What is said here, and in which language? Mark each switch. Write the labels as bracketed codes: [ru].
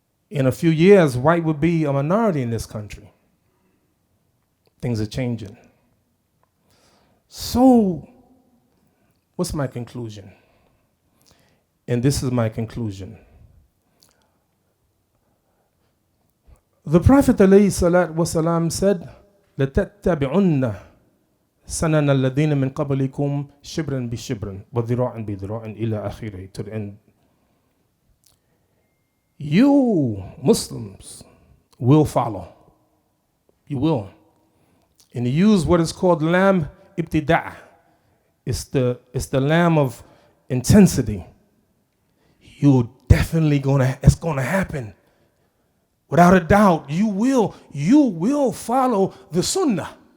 [en] In a few years, white will be a minority in this country. Things are changing. So, what's my conclusion? And this is my conclusion. [ar] The Prophet ﷺ said, لَتَتَّبِعُنَّ سَنَنَ الَّذِينَ مِنْ قَبْلِكُمْ شِبْرًا بِشِبْرًا وَذِرَاعًا بِذِرَاعٍ إِلَى آخِرِهِ, [en] to the end. You Muslims will follow. You will. And he used what is called lam ibtida'. It's the lamb of intensity. You're definitely it's gonna happen. Without a doubt, you will follow the sunnah.